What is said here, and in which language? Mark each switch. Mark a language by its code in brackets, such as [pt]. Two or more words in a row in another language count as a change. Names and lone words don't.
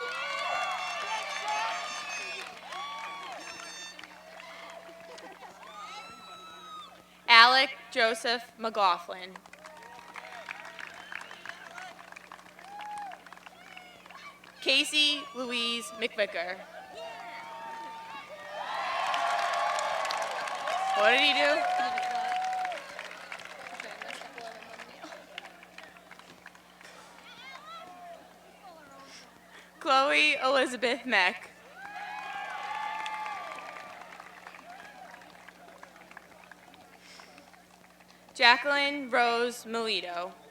[en] Alec Joseph McLaughlin. Casey Louise McVicker. What did he do? Chloe Elizabeth Meck. Jacqueline Rose Melito.